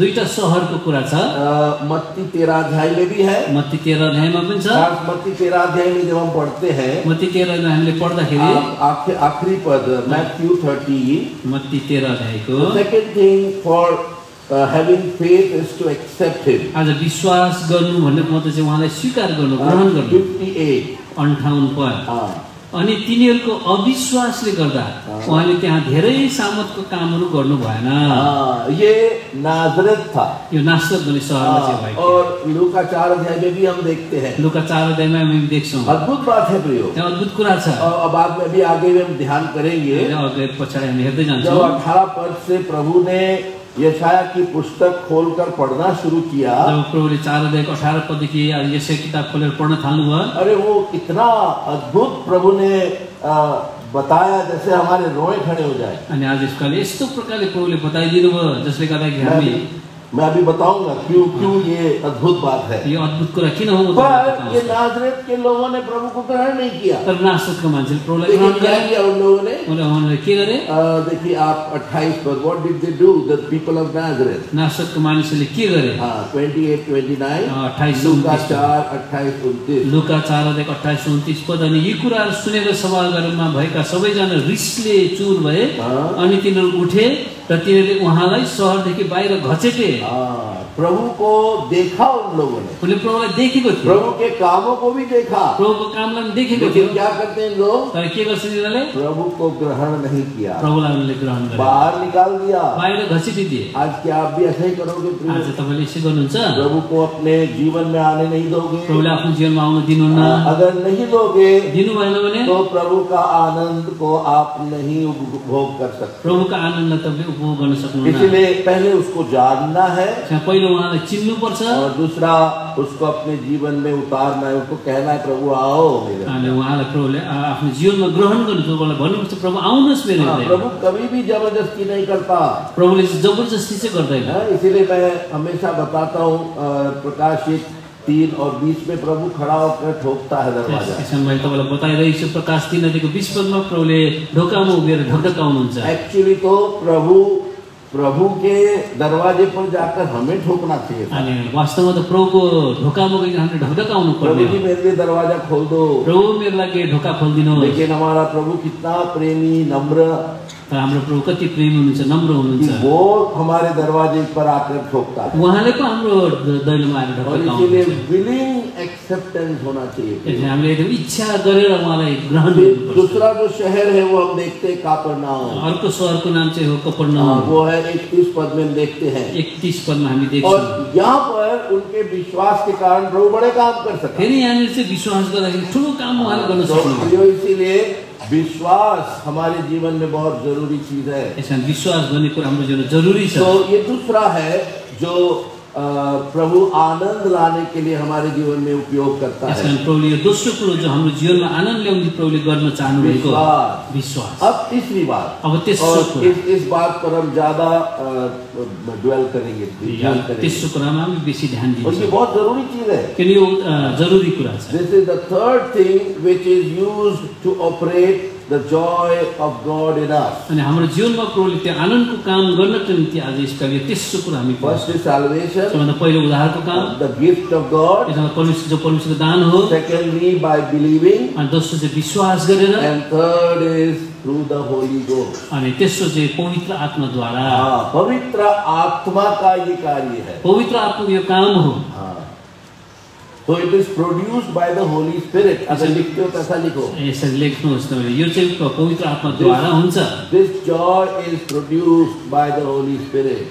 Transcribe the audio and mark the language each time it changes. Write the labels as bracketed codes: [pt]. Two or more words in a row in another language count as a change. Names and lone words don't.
[ne] 2टा शहरको कुरा छ। [hi] मत्ती 13 अध्याय में भी है, [ne] मत्ती 13 अध्यायमा पनि छ। [hi] मत्ती 13 अध्याय में जब हम पढ़ते हैं, [ne] मत्ती 13 में हामीले पढ्दाखेरि [hi] आखिरी पद मैथ्यू 30, [ne] मत्ती 13 अध्यायको [en] second thing for having faith is to accept him। [ne] आज विश्वास गर्नु भन्नेको मतलब चाहिँ उहाँलाई स्वीकार गर्नु, ग्रहण गर्नु। 58 पद। अनि तिनीहरूको अविश्वासले गर्दा उहाँले त्यहाँ धेरै सामर्थको कामहरू गर्नु भएन। [hi] ये नाजरत था, [ne] यो नासरत भन्ने शहरमा चाहिँ भएको। [hi] और लूका 4 अध्याय में भी हम देखते हैं, [ne] लूका 4 अध्यायमा हामी देख्छौँ। [hi] अद्भुत बात है प्रियो, [ne] त्यो अद्भुत कुरा छ। [hi] और बाद में भी आगे हम ध्यान करेंगे, [ne] अघि पछाडि हामी हेर्दै [hi] जब [ne] जान्छौँ। [hi] 18 पद से प्रभु ने यशाया की पुस्तक खोलकर पढ़ना शुरू किया, [ne] जब प्रभुले 4 अध्यायको 18 पददेखि यशाया किताब खोलेर पढ्न थाल्नुभयो, [hi] अरे वो इतना अद्भुत प्रभु ने बताया जैसे हमारे रोए खड़े हो जाए। [ne] अनि आज यसकाले यस्तो प्रकारले प्रभुले बताइदिनु भयो जसले गर्दाखेरि हामी, [hi] मैं अभी बताऊंगा क्यों ये अद्भुत बात है। [ne] यो अद्भुत कुरा किन हो? [hi] पर ये नाजरेत के लोगों ने प्रभु को ग्रहण नहीं किया। [ne] तर नासरतको मान्छेले प्रभुलाई ग्रहण [hi] किया उन लोगों ने? [ne] उन्होंने के गरे? [hi] देखिए आप 28 पद, [en] What did they do the people of Nazareth? [ne] नासरतको मानिसले के गरे? [hi] 28 29 28 लूका 4 28 29 [ne] लूका 4 अध्याय 28 29 पद। अनि यी कुराहरू सुनेर सभागारमा भएका सबैजना रिसले चुर भए, अनि तिनीहरू उठे र तिनीहरूले उहाँलाई शहरदेखि बाहिर घचेटे। [hi] प्रभु को देखा उन लोगों ने, [ne] उनले प्रभुलाई देखेको थियो, [hi] प्रभु के कामों को भी देखा, [ne] प्रभुको कामलाई पनि देखेको थियो। [hi] लेकिन क्या करते हैं लोग? [ne] तर के गर्छन् यिनीहरूले? [hi] प्रभु को ग्रहण नहीं किया, [ne] प्रभुलाई उनले ग्रहण गरे, [hi] बाहर निकाल दिया, [ne] बाहिर घसिदिए। [hi] आज क्या आप भी ऐसा ही करोगे? [ne] आज तपाईले यसै गर्नुहुन्छ? [hi] प्रभु को अपने जीवन में आने नहीं दोगे? [ne] प्रभुले आफ्नो जीवनमा आउन दिनुहुन्न? [hi] अगर नहीं दोगे, [ne] दिनु भएन भने [hi] तो प्रभु का आनंद को आप नहीं उपभोग कर सकते। [ne] प्रभुका आनन्दलाई तपाईले उपभोग गर्न सक्नुहुन्न। [hi] इसलिए पहले उसको जानना है, [ne] पहिलो उहाँलाई चिन्नुपर्छ, [hi] और दूसरा उसको अपने जीवन में उतारना है, उसको कहना है प्रभु आओ मेरे। [ne] अनि उहाँलाई प्रभुले आफ्नो जीवनमा ग्रहण गर्नु, प्रभुलाई भन्नुपर्छ प्रभु आउनुहोस् मेरो हृदयमा। [hi] प्रभु कभी भी जबरदस्ती नहीं करता, [ne] प्रभुले जबरजस्ती चाहिँ गर्दैन। [hi] इसीलिए मैं हमेशा बताता हूँ, प्रकाशित 3 और 20 में प्रभु खड़ा होकर ठोकता है दरवाजा। [ne] यसमा मैले तपाईलाई बताइरहेको छु, प्रकाश 3 अध्यायको 20 पदमा प्रभुले ढोकामा उभिएर ढकढकाउनुहुन्छ। [hi] एक्चुअली तो प्रभु के दरवाजे पर जाकर हमें ठोकना चाहिए। [ne] अनि वास्तवमा त प्रभुको ढोकामा गएर हामीले ढकढकाउनु पर्ने। [hi] प्रभु जी मेरे लिए दरवाजा खोल दो, [ne] प्रभु मेरो लागि ढोका खोलिदिनु। [hi] लेकिन हमारा प्रभु कितना प्रेमी, नम्र, [ne] हाम्रो प्रभु कति प्रेमी हुनुहुन्छ, नम्र हुनुहुन्छ, [hi] वो हमारे दरवाजे पर आकर ठोकता है। [ne] उहाँले पो हाम्रो दैलोमा आएर ढकढकाउनुहुन्छ। [hi] इसलिए [en] willing acceptance [hi] होना चाहिए। [ne] हामीले एकदम इच्छा गरेर उहाँलाई ग्रहण गर्नुपर्छ। [hi] दूसरा जो शहर है वो हम देखते हैं कफरनहूम। [ne] अर्को शहरको नाम चाहिँ हो कफरनहूम। [hi] वो है 31 पद में देखते हैं, [ne] 31 पदमा हामी देख्छौँ। [hi] और यहाँ पर उनके विश्वास के कारण प्रभु बड़े काम कर सकते। [ne] फेरि यहाँनिर चाहिँ विश्वास गर्दाखेरि ठुलो काम उहाँले गर्न सक्नुहुन्छ। [hi] इसीलिए विश्वास हमारे जीवन में बहुत जरूरी चीज है। [ne] यसमा विश्वास भन्ने कुरा हाम्रो जीवनमा जरुरी छ। [hi] तो ये दूसरा है जो प्रभु आनंद लाने के लिए हमारे जीवन में उपयोग करता है। [ne] यसकारण प्रभुले यो दोस्रो कुरो जो हाम्रो जीवनमा आनन्द ल्याउने प्रभुले गर्न चाहनुभएको विश्वास। [hi] अब तीसरी बात, [ne] अब तेस्रो [hi] और इस बात पर हम ज्यादा ड्वेल करेंगे, [ne] तेस्रो कुरामा हामी बेसी ध्यान [hi] और ये [ne] दिन्छौँ [hi] बहुत जरूरी चीज है। [ne] किन यो जरुरी कुरा छ। [en] This is the third thing which is used to operate the joy of God in us. [ne] अनि हाम्रो जीवनमा प्रभुले त्यो आनन्दको काम गर्नको निम्ति आज यसका यो तेस्रो कुरा हामी [en] First is salvation, [ne] सबभन्दा पहिलो उद्धारको काम, [en] the gift of God. [ne] यसमा परमेश्वरको दान हो, [en] Secondly, by believing, [ne] अनि दोस्रो चाहिँ विश्वास गरेर, [en] and third is through the Holy Ghost. [ne] अनि तेस्रो चाहिँ पवित्र आत्माद्वारा। [hi] पवित्र आत्मा का ये कार्य है। [ne] पवित्र आत्माको यो काम हो। [en] So it is produced by the Holy Spirit. [hi] अगर लिखते हो तैसा लिखो। [ne] यसरी लेख्नुहोस् तपाईले, यो चाहिँ पवित्र आत्माद्वारा हुन्छ। [en] This joy is produced by the Holy Spirit.